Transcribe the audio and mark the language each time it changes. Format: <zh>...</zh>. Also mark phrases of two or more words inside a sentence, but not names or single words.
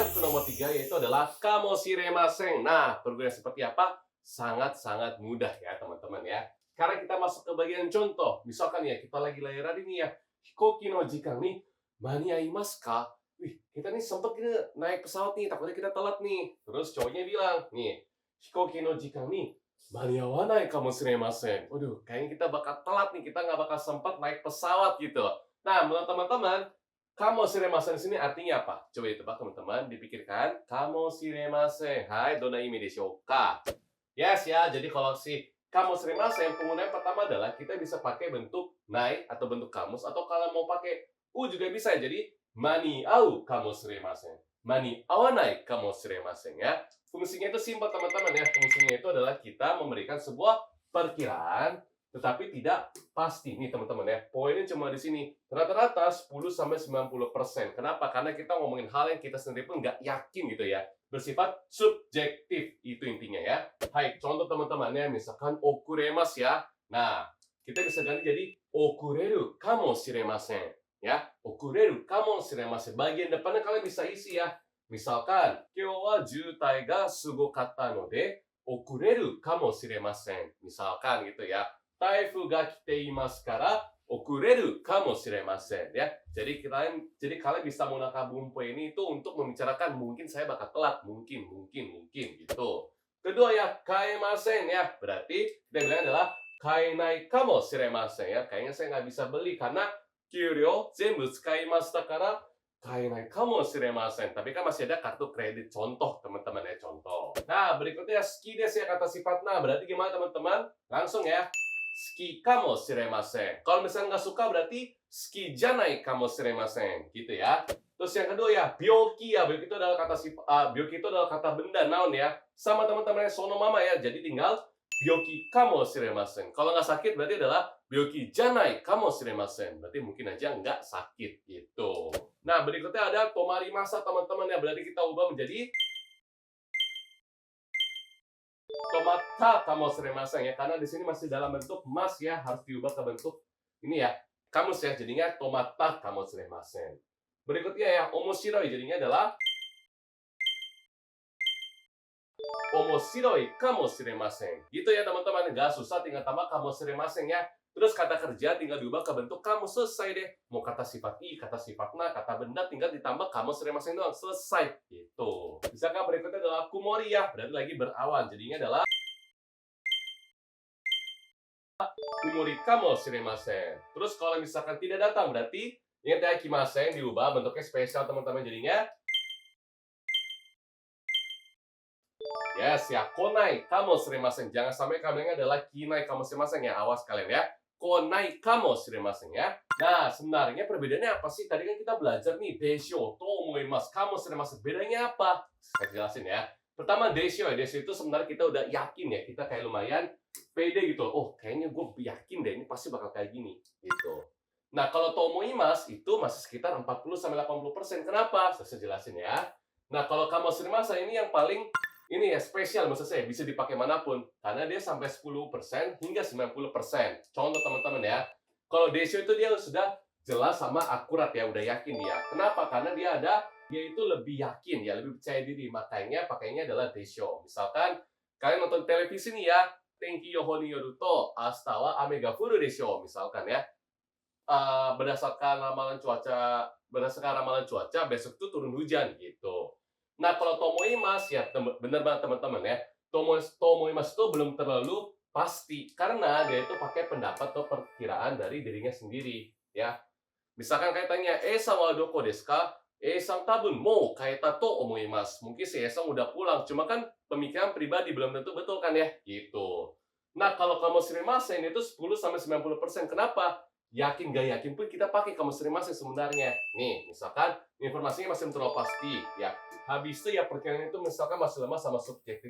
<id>nomor 3 yaitu adalah kamoshiremasen. Nah, perguruan seperti apa? Sangat-sangat mudah ya teman-teman ya. Sekarang kita masuk ke bagian contoh. Misalkan ya kita lagi layaran ini ya.</id> <ja>飛行機の時間に間に合いますか?</ja> <id>Wih, kita nih sempet naik pesawat nih, takutnya kita telat nih. Terus cowoknya bilang, nih,</id> <ja>飛行機の時間に間に合わないかもしれません.</ja> <id>Waduh, kayaknya kita bakal telat nih, kita nggak bakal sempat naik pesawat gitu. Nah, menurut teman-teman, kamoshiremasen di sini artinya apa? Coba ditebak teman-teman, dipikirkan.</id> <ja>かもしれません。はい、どなイメでしょうか?</ja> <id>Yes ya, jadi kalau si kamoshiremasen, penggunaan pertama adalah kita bisa pakai bentuk nai atau bentuk kamus, atau kalau mau pakai u juga bisa. Jadi,</id> <ja>間に合うかもしれません。間に合わないかもしれません ya.</ja> <id>Fungsinya itu simpel teman-teman ya. Fungsinya itu adalah kita memberikan sebuah perkiraan tetapi tidak pasti nih teman-teman ya. Poinnya cuma di sini. Rata-rata 10-90%. Kenapa? Karena kita ngomongin hal yang kita sendiri pun nggak yakin gitu ya. Bersifat subjektif. Itu intinya ya. Hai, contoh teman-teman ya. Misalkan okuremasu ya. Nah, kita bisa ganti jadi</id> <ja>遅れるかもしれません.</ja> <id>Ya,</id> <ja>遅れるかもしれません.</ja> <id>Bagian depannya kalian bisa isi ya. Misalkan,</id> <ja>今日は渋滞がすごかったので遅れるかもしれません.</ja> <id>Misalkan gitu ya.</id> <ja>台風が来ていますから遅れるかもしれません ya.</ja> <id>Jadi kalian bisa menggunakan bumpo ini itu untuk membicarakan mungkin saya bakal telat, mungkin gitu. Kedua ya, kaemasen ya. Berarti kita bilang adalah</id> <ja>買えないかもしれません</ja> <id>ya. Kayaknya saya nggak bisa beli karena</id> <ja>給料全部使いましたから買えないかもしれません.</ja> <id>Tapi kan masih ada kartu kredit. Contoh teman-teman ya, contoh. Nah, berikutnya</id> <ja>好きです</ja> <id>ya, kata sifat. Nah, berarti gimana teman-teman? Langsung ya.</id> <ja>好きかもしれません.</ja> <id>Kalau misalnya nggak suka berarti</id> <ja>好きじゃないかもしれません.</ja> <id>Gitu ya. Terus yang kedua ya, byoki ya. Byoki itu adalah kata byoki itu adalah kata benda, noun ya. Sama teman-teman yang</id> <ja>そのまま</ja> <id>ya. Jadi tinggal</id> <ja>病気かもしれません.</ja> <id>Kalau nggak sakit berarti adalah</id> <ja>病気じゃないかもしれません.</ja> <id>Berarti mungkin aja nggak sakit gitu. Nah, berikutnya ada tomarimasa teman-teman ya. Berarti kita ubah menjadi</id> <ja>止まったかもしれません</ja> <id>ya, karena di sini masih dalam bentuk mas ya, harus diubah ke bentuk ini ya, kamus ya, jadinya</id> <ja>止まったかもしれません.</ja> <id>Berikutnya ya, omoshiroi, jadinya adalah</id> <ja>面白いかもしれません.</ja> <id>Gitu ya teman-teman, nggak susah, tinggal tambah kamoshiremasen ya. Terus kata kerja tinggal diubah ke bentuk kamus, selesai deh. Mau kata sifat i, kata sifat na, kata benda tinggal ditambah kamoshiremasen doang, selesai gitu. Misalkan berikutnya adalah kumori ya, berarti lagi berawan, jadinya adalah</id> <ja>曇りかもしれません.</ja> <id>Terus kalau misalkan tidak datang berarti ingat ya, kimasen diubah bentuknya spesial teman-teman, jadinya yes ya,</id> <ja>来ないかもしれません.</ja> <id>Jangan sampai kalian adalah</id> <ja>きないかもしれません</ja> <id>ya, awas kalian ya.</id> <ja>来ないかもしれません</ja> <id>ya. Nah, sebenarnya perbedaannya apa sih? Tadi kan kita belajar nih,</id> <ja>でしょう と思います かもしれません.</ja> <id>Bedanya apa? Saya jelasin ya. Pertama, desho ya. Desho itu sebenarnya kita udah yakin ya. Kita kayak lumayan pede gitu. Oh, kayaknya gue yakin deh ini pasti bakal kayak gini gitu. Nah, kalau</id> <ja>と思います</ja> <id>itu masih sekitar 40-80%. Kenapa? Saya jelasin ya. Nah, kalau kamoshiremasen ini yang paling ini ya spesial, maksud saya bisa dipakai manapun karena dia sampai 10% hingga 90%. Contoh teman-teman ya, kalau desho itu dia sudah jelas sama akurat ya, udah yakin dia. Kenapa? Karena dia itu lebih yakin ya, lebih percaya diri, makanya pakainya adalah desho. Misalkan kalian nonton televisi nih ya,</id> <ja>天気予報によると明日は雨が降るでしょう,</ja> <id>misalkan ya. Berdasarkan ramalan cuaca besok itu turun hujan gitu. Nah, kalau tomoimasu ya bener banget teman-teman ya. Tomoimasu itu belum terlalu pasti karena dia itu pakai pendapat atau perkiraan dari dirinya sendiri ya. Misalkan kayak tanya,</id> <ja>「さんはどこですか?" 「さんたぶんもうかえたと思います."</ja> <id>Mungkin si San udah pulang, cuma kan pemikiran pribadi belum tentu betul kan ya, gitu. Nah, kalau kamoshiremasen itu 10-90%. Kenapa? Yakin gak yakin pun kita pakai kamoshiremasen sebenarnya. Nih, misalkan informasinya masih terlalu pasti ya. Habis itu ya perkiraan itu misalkan masih lemah sama subjektif.</id>